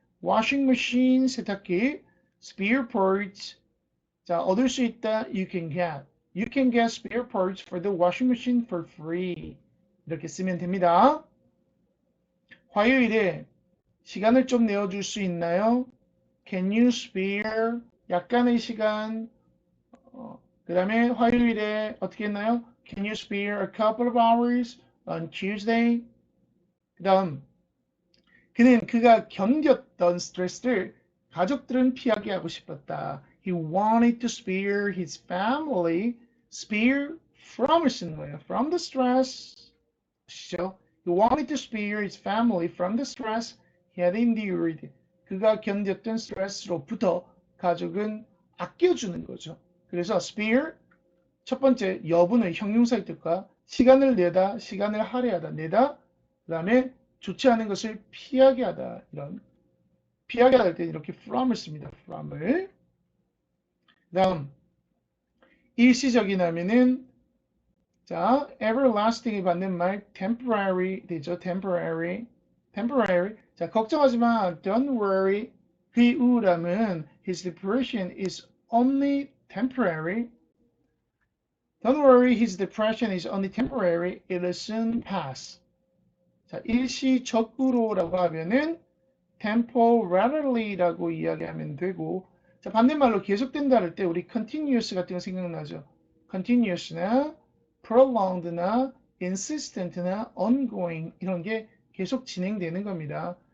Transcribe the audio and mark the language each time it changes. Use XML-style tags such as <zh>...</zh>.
<ko>washing machine 세탁기, spare parts 자, 얻을 수 있다.</ko> <en>You can get. You can get spare parts for the washing machine for free.</en> <ko>이렇게 쓰면 됩니다. 화요일에 시간을 좀 내어줄 수 있나요?</ko> <en>Can you spare</en> <ko>약간의 시간? 그 다음에 화요일에 어떻게 했나요?</ko> <en>Can you spare a couple of hours on Tuesday?</en> <ko>그 다음 그는 그가 견뎠던 스트레스를 가족들은 피하게 하고 싶었다.</ko> <en>He wanted to spare his family, spare from을</en> <ko>쓰는 거예요.</ko> <en>From the stress.</en> <ko>보시죠?</ko> <en>He wanted to spare his family from the stress he had endured.</en> <ko>그가 견뎠던 스트레스로부터 가족은 아껴주는 거죠. 그래서 spare 첫 번째 여분의 형용사의 뜻과 시간을 내다, 시간을 할애하다, 내다. 그 다음에 좋지 않은 것을 피하게 하다. 이런 피하게 할 때 이렇게 from을 씁니다. from을. 다음 일시적인 하면은 자 everlasting이 받는 말 temporary 되죠. temporary. 자 걱정하지 마.</ko> <en>Don't worry.</en> <ko>그의 우울함은</ko> <en>his depression is only temporary. Don't worry. His depression is only temporary. It will soon pass.</en> <ko>자 일시적으로라고 하면은 temporarily라고 이야기하면 되고 자 반대말로 계속된다 할 때 우리 continuous 같은 거 생각나죠. continuous나 prolonged나 insistent나 ongoing 이런 게 계속 진행되는 겁니다.</ko>